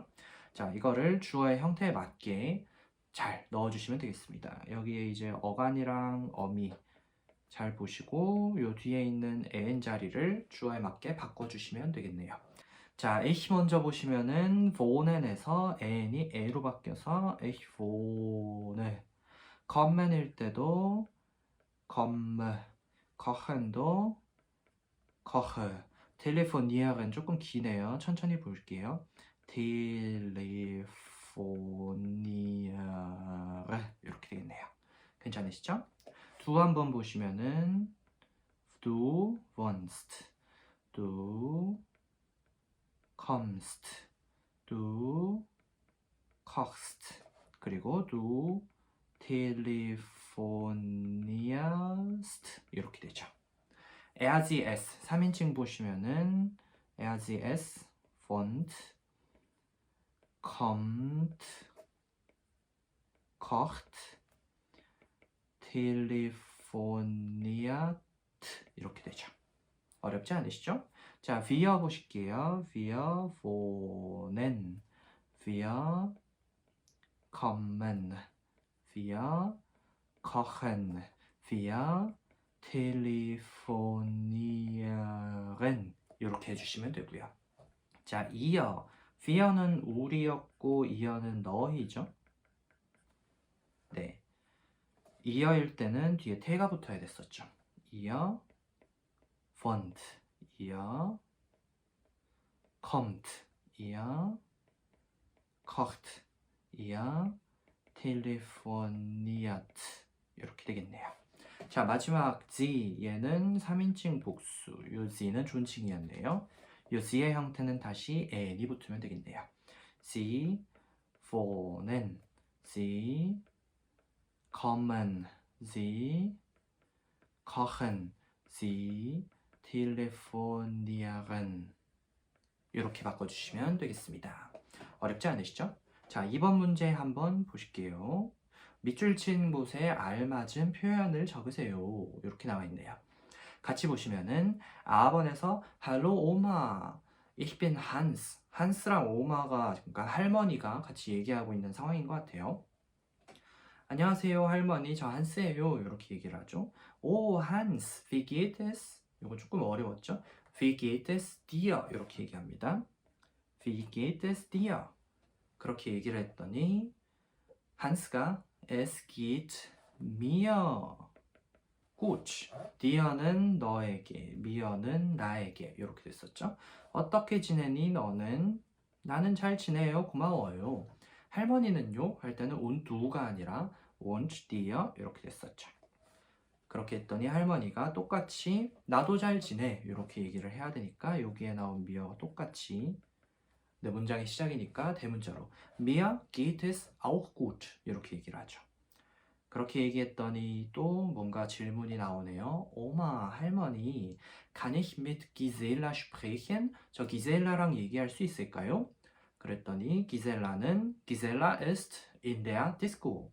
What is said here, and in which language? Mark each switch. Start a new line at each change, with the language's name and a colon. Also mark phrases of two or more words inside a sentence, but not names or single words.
Korean: 자, 이거를 주어의 형태에 맞게 잘 넣어주시면 되겠습니다. 여기에 이제 어간이랑 어미 잘 보시고 요 뒤에 있는 en 자리를 주어에 맞게 바꿔주시면 되겠네요. 자, ich 먼저 보시면은 wohnen에서 en이 e로 바뀌어서
German: ich wohne.
Korean: kommen일 때도 komme, kochen도 koche. telefonieren 조금 기네요. 천천히 볼게요. telefoniere 이렇게 되겠네요. 괜찮으시죠? 두 한번 보시면은
German: du wohnst, du kommst, du kochst, 그리고 du telefonierst
Korean: 이렇게 되죠.
German: as
Korean: 3인칭 보시면은
German: as wohnt, kommt, kocht, telefoniert
Korean: 이렇게 되죠. 어렵지 않으시죠? 자, wir 보실게요.
German: wir wohnen, wir kommen, wir kochen, wir telefonieren
Korean: 이렇게 해주시면 되고요. 자, 이어 we는 우리였고 이어는 너희죠. 네, 이어일 때는 뒤에 태가 붙어야 됐었죠.
German: ihr wohnt, ihr kommt, ihr kocht, ihr telefoniert
Korean: 이렇게 되겠네요. 자, 마지막 sie 얘는 3인칭 복수, 요 sie는 존칭이었네요. 요 sie의 형태는 다시 n이 붙으면 되겠네요.
German: sie wohnen, sie kommen, sie kochen, sie telefonieren
Korean: 이렇게 바꿔주시면 되겠습니다. 어렵지 않으시죠? 자, 2번 문제 한번 보실게요. 밑줄 친 곳에 알맞은 표현을 적으세요. 이렇게 나와 있네요. 같이 보시면은 4번에서
German: Hallo Oma, ich bin Hans.
Korean: 한스랑 오마가 그러니까 할머니가 같이 얘기하고 있는 상황인 것 같아요. 안녕하세요 할머니, 저 한스예요. 이렇게 얘기를 하죠. 오 한스,
German: wie geht es?
Korean: 이거 조금 어려웠죠?
German: Wie geht es dir?
Korean: 이렇게 얘기합니다.
German: Wie geht es dir?
Korean: 그렇게 얘기를 했더니 한스가
German: Es geht mir gut.
Korean: dir는 너에게, mir는 나에게 이렇게 됐었죠. 어떻게 지내니 너는? 나는 잘 지내요. 고마워요. 할머니는요? 할 때는
German: und du
Korean: 가 아니라
German: und dir
Korean: 이렇게 됐었죠. 그렇게 했더니 할머니가 똑같이 나도 잘 지내 이렇게 얘기를 해야 되니까 여기에 나온 mir와 똑같이 네, 문장의 시작이니까 대문자로
German: Mir geht es auch gut
Korean: 이렇게 얘기를 하죠. 그렇게 얘기했더니 또 뭔가 질문이 나오네요. 오마, 할머니,
German: kann ich mit Gisela sprechen?
Korean: 저 기셀라랑 얘기할 수 있을까요?
German: 그랬더니 Gisela ist in der Disco.